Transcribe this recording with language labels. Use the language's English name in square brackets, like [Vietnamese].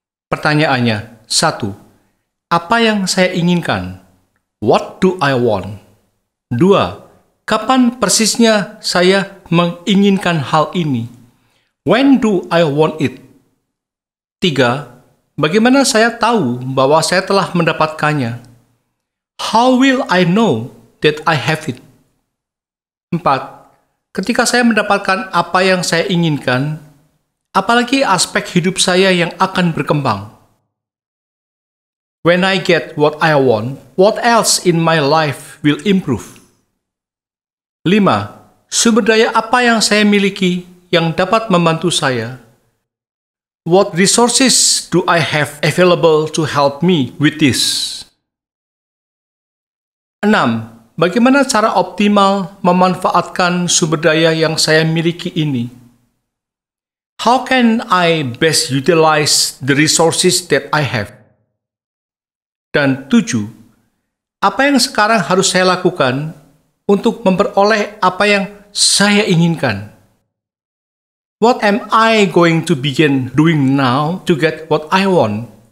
[Indonesian] Pertanyaannya, 1. Apa yang saya inginkan? [English] What do I want? [Indonesian] 2. Kapan persisnya saya menginginkan hal ini? [English] When do I want it? 3. [Indonesian] Bagaimana saya tahu bahwa saya telah mendapatkannya? [English] How will I know that I have it? 4. [Indonesian] Ketika saya mendapatkan apa yang saya inginkan, apalagi aspek hidup saya yang akan berkembang? [English] When I get what I want, what else in my life will improve? 5. [Indonesian] Sumber daya apa yang saya miliki yang dapat membantu saya? [English] What resources do I have available to help me with this? 6. [Indonesian] Bagaimana cara optimal memanfaatkan sumber daya yang saya miliki ini? [English] How can I best utilize the resources that I have? [Indonesian] Dan 7. Apa yang sekarang harus saya lakukan untuk memperoleh apa yang saya inginkan? [English] What am I going to begin doing now to get what I want?